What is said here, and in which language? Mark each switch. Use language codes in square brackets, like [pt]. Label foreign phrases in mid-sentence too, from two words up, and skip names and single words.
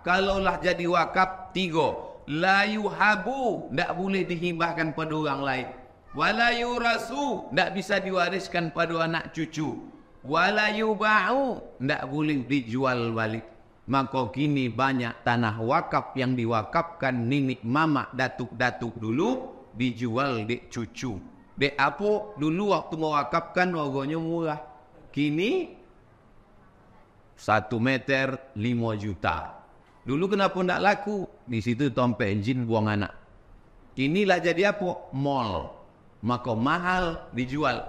[id] Kalaulah jadi wakaf, 3. [ar] لا يوهب, [id] tak boleh dihibahkan pada orang lain. [ar] ولا يورث, [id] tak bisa diwariskan pada anak cucu. [ar] ولا يباع, [id] tak boleh dijual balik. Maka kini banyak tanah wakaf yang diwakafkan nenek mama datuk-datuk dulu dijual dek cucu. Dek apa? Dulu waktu mewakafkan harganya murah. Kini 1 meter 5 juta. Dulu kenapa tidak laku? Di situ tompek jin buang anak. Inilah jadi apa? Mall. Maka mahal dijual.